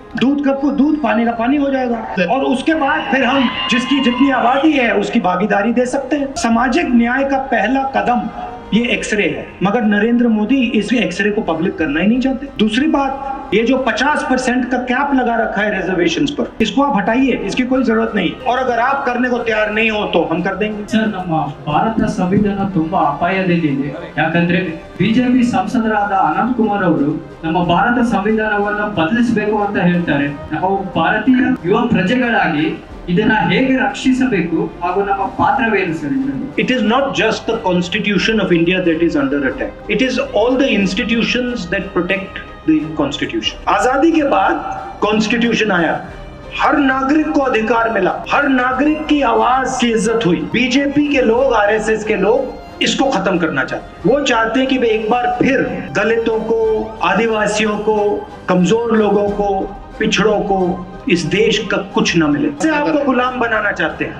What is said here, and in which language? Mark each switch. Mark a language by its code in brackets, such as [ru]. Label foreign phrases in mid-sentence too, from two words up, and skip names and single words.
[hi] दूध का दूध, पानी का पानी हो जाएगा, और उसके बाद फिर हम जिसकी जितनी आबादी है उसकी भागीदारी दे सकते हैं। सामाजिक न्याय का पहला कदम ये एक्सरे है, मगर नरेंद्र मोदी इस एक्सरे को पब्लिक करना ही नहीं चाहते। दूसरी बात, ये जो 50% का कैप लगा रखा है रिजर्वेशन्स पर, इसको आप हटाइए, इसकी कोई जरूरत नहीं। और अगर आप करने को तैयार नहीं हो तो हम कर देंगे। सर, [kn] ನಮ್ಮ ಭಾರತ ಸಂವಿಧಾನ ತುಂಬಾ ಅಪಾಯದಲ್ಲಿದೆ. ಯಾಕಂದ್ರೆ ಬಿಜೆಪಿ ಸಂಸದರಾದ ಅನಂತ್ ಕುಮಾರ್ ಅವರು ನಮ್ಮ ಭಾರತ ಸಂವಿಧಾನವನ್ನು ಬದಲಿಸಬೇಕು ಅಂತ ಹೇಳ್ತಾರೆ. ನಾವು ಭಾರತೀಯ ಯುವ ಪ್ರಜೆಗಳಾಗಿ ಇದನ್ನ ಹೇಗೆ ರಕ್ಷಿಸಬೇಕು ಹಾಗೂ ನಮ್ಮ ಪಾತ್ರವೇನು ಸರ್ ಇದರಲ್ಲಿ? [en] It is not just the constitution of India that is under attack. It is all the institutions that protect the constitution. [hi] आजादी के बाद कॉन्स्टिट्यूशन आया, हर नागरिक को अधिकार मिला, हर नागरिक की आवाज की इज्जत हुई। बीजेपी के लोग, आरएसएस के लोग इसको खत्म करना चाहते हैं। वो चाहते हैं कि वे एक बार फिर दलितों को, आदिवासियों को, कमजोर लोगों को, पिछड़ों को इस देश का कुछ न मिले, से आपको गुलाम बनाना चाहते हैं।